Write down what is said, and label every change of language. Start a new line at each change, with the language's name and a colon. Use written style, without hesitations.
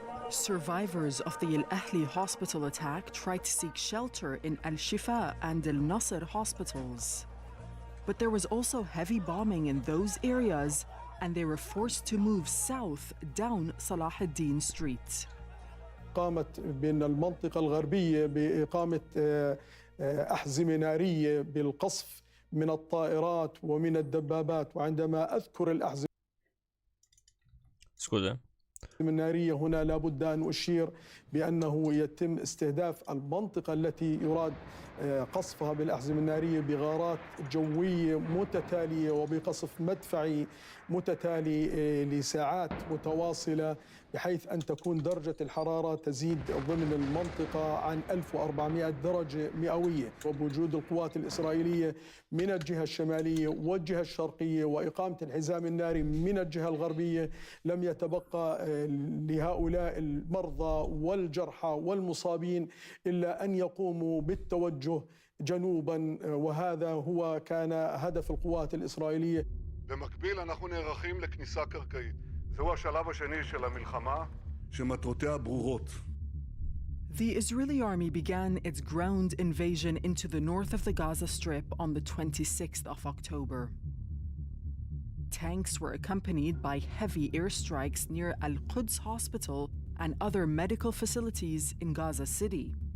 English: Survivors of the Al Ahli hospital attack tried to seek shelter in Al Shifa and Al Nasr hospitals. But there was also heavy bombing in those areas, and they were forced to move south down Salah ad-Din Street.
Arabic: قامت بين المنطقة الغربية بإقامة أحزمة نارية بالقصف من الطائرات ومن الدبابات. وعندما أذكر الأحزمة النارية هنا لابد أن أشير بأنه يتم استهداف المنطقة التي يراد قصفها بالأحزمة النارية بغارات جوية متتالية وبقصف مدفعي متتالي لساعات متواصلة، بحيث أن تكون درجة الحرارة تزيد ضمن المنطقة عن 1400 درجة مئوية. وبوجود القوات الإسرائيلية من الجهة الشمالية والجهة الشرقية وإقامة الحزام الناري من الجهة الغربية، لم يتبقى لهؤلاء المرضى والجرحى والمصابين إلا أن يقوموا بالتوجه جنوبا، וهذا هو كان هدف القوات الإسرائيلية.
Hebrew: במקביל אנחנו נערכים לכניסה קרקעית. זהו השלב השני של המלחמה, שמטרותיה ברורות.
English: The Israeli army began its ground invasion into the north of the Gaza Strip on the 26th of October. Tanks were accompanied by heavy airstrikes near Al-Quds Hospital and other medical facilities in Gaza City.